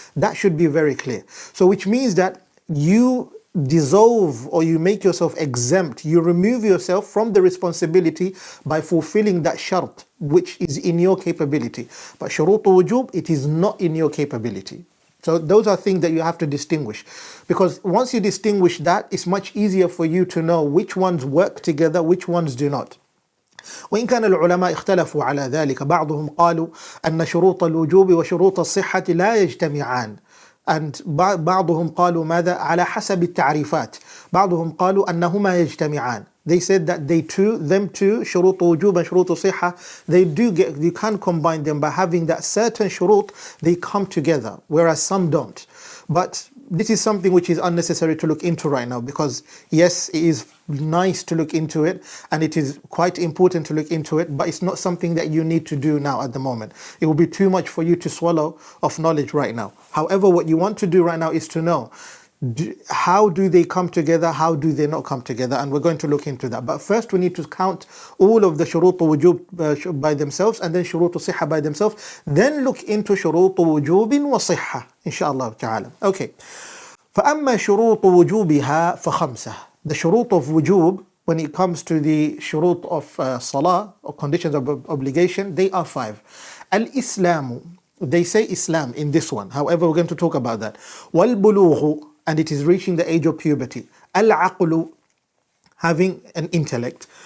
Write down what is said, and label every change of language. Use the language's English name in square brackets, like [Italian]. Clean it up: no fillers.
[English] That should be very clear. So which means that you dissolve, or you make yourself exempt, you remove yourself from the responsibility by fulfilling that shart which is in your capability. But شروط وجوب, it is not in your capability. So those are things that you have to distinguish, because once you distinguish that, it's much easier for you to know which ones work together, which ones do not. [Arabic] وإن كان العلماء اختلفوا على ذلك، بعضهم قالوا أن شروط الوجوب وشروط الصحة لا يجتمعان. And بعضهم قالوا ماذا على حسب التعريفات بعضهم قالوا أنهما يجتمعان. [English] They said that them two شروط وجوب and شروط صحة, they do get, you can combine them by having that certain shurut, they come together, whereas some don't. But this is something which is unnecessary to look into right now, because yes, it is nice to look into it and it is quite important to look into it, but it's not something that you need to do now at the moment. It will be too much for you to swallow of knowledge right now. However, what you want to do right now is to know, how do they come together, how do they not come together, and we're going to look into that. But first we need to count all of the shurut wujub by themselves, and then shurut sihha by themselves, then look into shurut wujubin wa sihha inshallah ta'ala. [Arabic] Okay, فأما شروط وجوبها فخمسة. [English] The shurut of wujub, when it comes to the shurut of salah or conditions of obligation, they are 5. Al-Islamu, they say Islam in this one, however we're going to talk about that. Wal-bulughu, and it is reaching the age of puberty. Al-aqlu, having an intellect.